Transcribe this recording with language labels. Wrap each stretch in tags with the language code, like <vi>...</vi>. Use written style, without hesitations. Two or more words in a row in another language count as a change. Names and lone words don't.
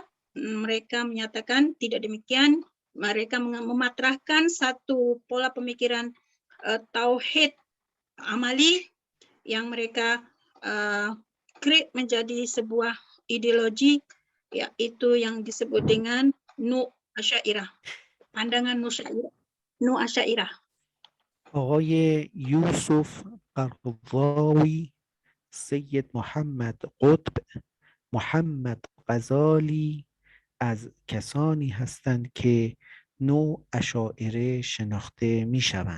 <id>Mereka menyatakan tidak demikian. Mereka mematrahkan satu pola pemikiran tauhid amali yang mereka create menjadi sebuah ideologi, yaitu yang disebut dengan Asy'ariyah, pandangan Asy'ariyah.</id> <fa>آقای یوسف قرضاوی، سید محمد قطب، محمد غزالی از کسانی هستند که نواشاعره شناخته می شوند.</fa>